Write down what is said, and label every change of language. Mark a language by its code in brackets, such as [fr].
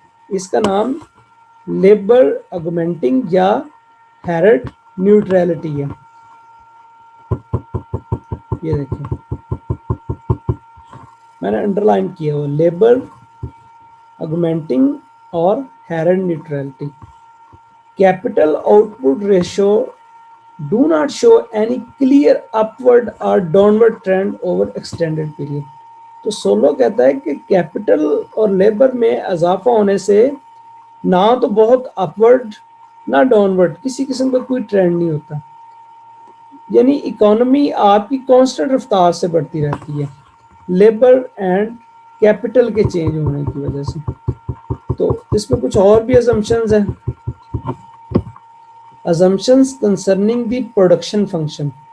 [ur] اس کا نام لیبر آگمنٹنگ یا ہیرڈ نیوٹرلٹی ہے. یہ دیکھیں میں نے انڈر لائن کیا ہوا, لیبر آگمنٹنگ اور heard neutrality. [en] Capital out put ratio do not show any clear upward or downward trend over extended period. [ur] تو سولو کہتا ہے کہ کیپٹل اور لیبر میں اضافہ ہونے سے نہ تو بہت اپورڈ نہ ڈاؤنورڈ کسی قسم کا کوئی ٹرینڈ نہیں ہوتا, یعنی اکانومی آپ کی کانسٹنٹ رفتار سے بڑھتی رہتی ہے لیبر اینڈ کیپٹل کے چینج ہونے کی وجہ سے. تو اس میں کچھ اور بھی assumptions ہیں. [en] Assumptions concerning the production function.